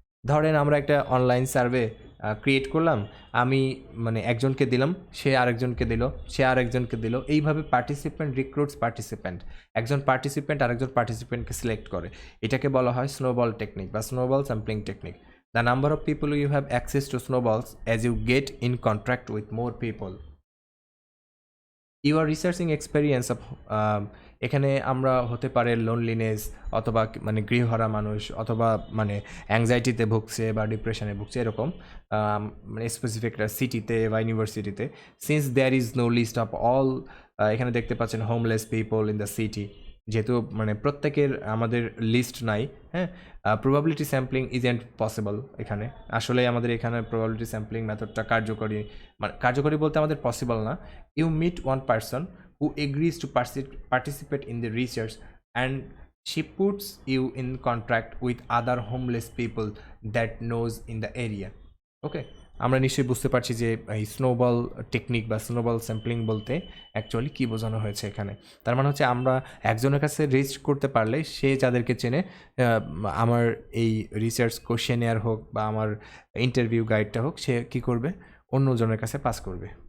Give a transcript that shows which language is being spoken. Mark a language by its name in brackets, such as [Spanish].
[Bangla] ধরেন আমরা একটা অনলাইন সার্ভে ক্রিয়েট করলাম, আমি মানে একজনকে দিলাম, সে আরেকজনকে দিল, সে আরেকজনকে দিল, এইভাবে [English] participant recruits participant, [Bangla] একজন পার্টিসিপেন্ট আরেকজন পার্টিসিপেন্টকে সিলেক্ট করে। এটাকে বলা হয় স্নোবল টেকনিক বা snowball sampling technique. [English] The number of people you have access to snowballs as you get in contact with more people. Your researching experience of [Bangla] এখানে আমরা হতে পারে লোনলিনেস অথবা মানে গৃহহারা মানুষ অথবা মানে অ্যাংজাইটিতে ভুগছে বা ডিপ্রেশনে ভুগছে এরকম মানে স্পেসিফিক একটা সিটিতে বা ইউনিভার্সিটিতে। [English] since there is no list of all, [Bangla] এখানে দেখতে পাচ্ছেন [English] homeless people in the city, [Bangla] যেহেতু মানে প্রত্যেকের আমাদের লিস্ট নাই, [English] হ্যাঁ। Probability sampling isn't possible [Bangla] এখানে, আসলে আমাদের এখানে প্রবাবিলিটি স্যাম্পলিং মেথডটা কার্যকরী, মানে কার্যকরী বলতে আমাদের পসিবল না। [English] You meet one person who agrees to participate in the research and she puts you in contact with other homeless people that knows in the area. [Bangla] Okay, আমরা নিশ্চয়ই বুঝতে পারছি যে এই স্নোবল টেকনিক বা স্নোবল স্যাম্পলিং বলতে actually কী বোঝানো হয়েছে এখানে। তার মানে হচ্ছে আমরা একজনের কাছে রেজিস্ট করতে পারলে সে যাদেরকে চেনে, আমার এই রিসার্চ কোশ্চেনিয়ার হোক বা আমার ইন্টারভিউ গাইডটা হোক, সে কী করবে, অন্যজনের কাছে পাস করবে।